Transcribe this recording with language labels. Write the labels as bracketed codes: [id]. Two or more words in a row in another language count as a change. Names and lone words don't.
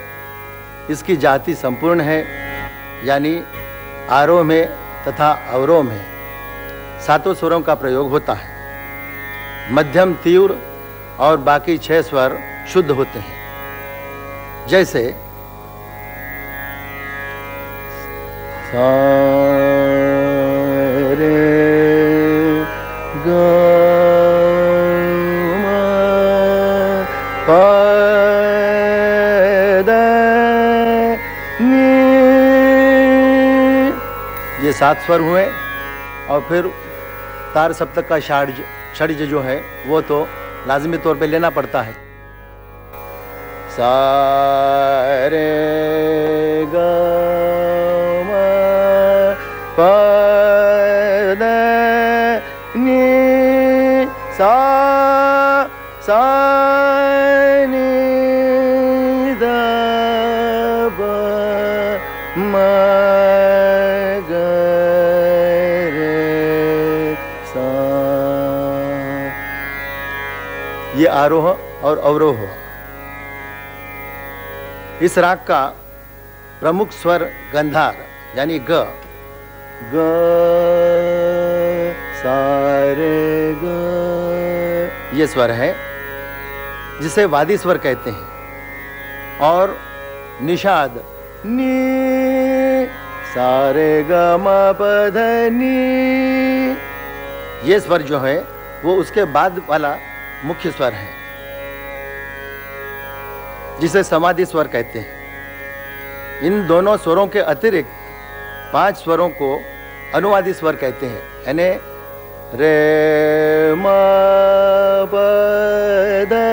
[hi] इसकी जाति संपूर्ण है, यानी आरोह में तथा अवरोह में सातों स्वरों का प्रयोग होता है। मध्यम, तीव्र और बाकी 6 स्वर शुद्ध होते हैं, जैसे सा रे ग म प द नि। ये 7 स्वर हुए और फिर तार सप्तक का षड्ज जो है वो तो लाजमी तौर पे लेना पड़ता है। सा रे ग म प द नि सा नि द प म ग रे सा। ये आरोह और अवरोह हुआ। इस राग का प्रमुख स्वर गंधार यानी ग सा रे ग, ये स्वर है जिसे वादी स्वर कहते हैं। और निषाद नी सा रे ग म प ध नि, ये स्वर जो है वो उसके बाद वाला मुख्य स्वर है, जिसे समाधि स्वर कहते हैं। इन दोनों स्वरों के अतिरिक्त 5 स्वरों को अनुवादी स्वर कहते हैं, यानी रे म प द।